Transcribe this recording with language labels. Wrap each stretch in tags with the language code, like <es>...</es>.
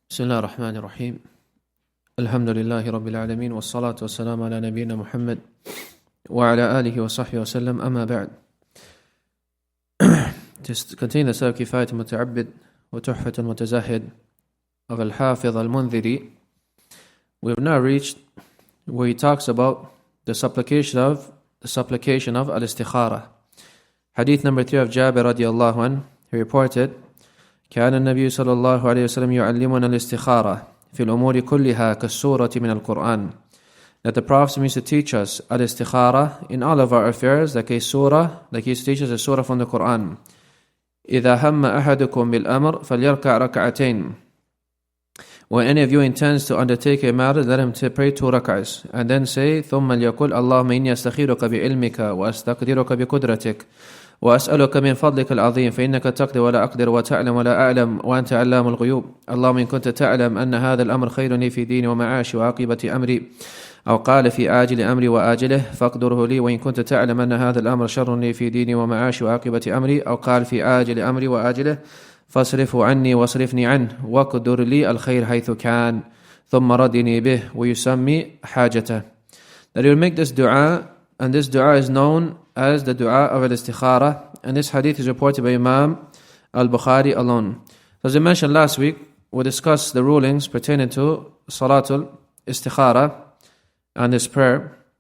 <ar>بسم الله الرحمن الرحيم الحمد لله رب العالمين والصلاة والسلام على نبينا محمد وعلى آله وصحبه وسلم أما بعد.</ar> <en>To continue the study of كفاية المتعبد وتحفة المتزهد of Al-Hafiz Al-Mundhiri, we have now reached where he talks about the supplication of Al-Istiqama. Hadith number 3 of Jabir radiallahu anhu, he reported,</en> <ar>كان النبي صلى الله عليه وسلم يعلمنا الاستخارة في الأمور كلها كالسورة من القرآن.</ar> <en>That the Prophet used to teach us al-istikhara in all of our affairs, like a surah, like he used to teach us a surah from the Quran.</en> <ar>إذا هم أحدكم بالأمر فليركع ركعتين.</ar> <en>When any of you intends to undertake a matter, let him pray 2 rak'ahs, and then say,</en> <ar>ثم ليقول اللهم إني أستخيرك بعلمك وأستقدرك بقدرتك وأسألك من فضلك العظيم فإنك تقدر ولا أقدر وتعلم ولا أعلم وأنت علام الغيوب. اللهم إن كنت تعلم أن هذا الأمر خير لي في ديني ومعاشي وعاقبة أمري، أو قال في آجل أمري وآجله فاقدره لي، وإن كنت تعلم أن هذا الأمر شر لي في ديني ومعاشي وعاقبة أمري، أو قال في آجل أمري وآجله فاصرفه عني واصرفني عنه واقدر لي الخير حيث كان ثم ردني به ويسمي حاجته.</ar> <en>That he will make this dua, and this dua is known as the dua of al-istikhara, and this hadith is reported by Imam Al-Bukhari alone. As I mentioned last week, we discussed the rulings pertaining to Salatul Istikhara and this prayer.</en>